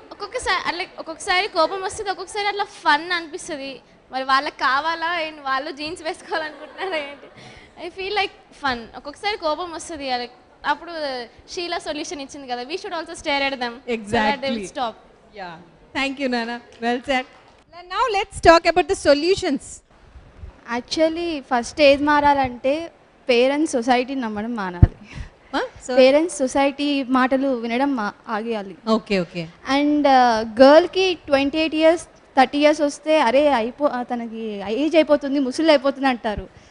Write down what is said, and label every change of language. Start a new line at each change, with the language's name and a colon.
Telugu: ఒక్కొక్కసారి కోపం వస్తుంది, ఒక్కొక్కసారి అట్లా ఫన్ అనిపిస్తుంది. మరి వాళ్ళకి కావాలా, వాళ్ళు జీన్స్ వేసుకోవాలనుకుంటున్నారా ఏంటి?
English: I feel like fun.
Telugu: ఒక్కొక్కసారి కోపం వస్తుంది, అప్పుడు షీలా సొల్యూషన్ ఇచ్చింది కదా,
English: We should also stare at them so that they will stop. Yeah, thank you నానా, well said. Now let's talk about the solutions.
Telugu: Actually first ఏది మారాలంటే పేరెంట్స్ సొసైటీని నమ్మడం మానాలి. పేరెంట్స్ సొసైటీ మాటలు వినడం ఆగేయాలి. Okay okay. And గర్ల్కి 28 years 30 years వస్తే అరే తనకి ఏజ్ అయిపోతుంది, ముసలి అయిపోతుంది అంటారు.